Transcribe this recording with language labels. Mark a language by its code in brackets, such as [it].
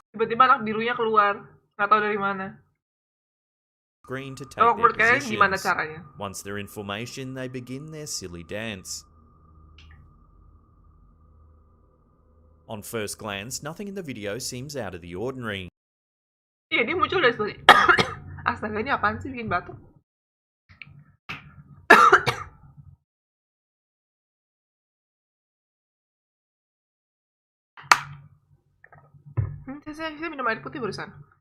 [id] Tiba-tiba anak birunya keluar, nggak tahu dari mana. [en] screen to take their positions. Gimana caranya? Once they're in formation, they begin their silly dance. On first glance, nothing in the video seems out of the ordinary. [id] Iya, dia muncul dari situ. Astaga, ini apaan sih bikin batuk? Saya minum air putih barusan.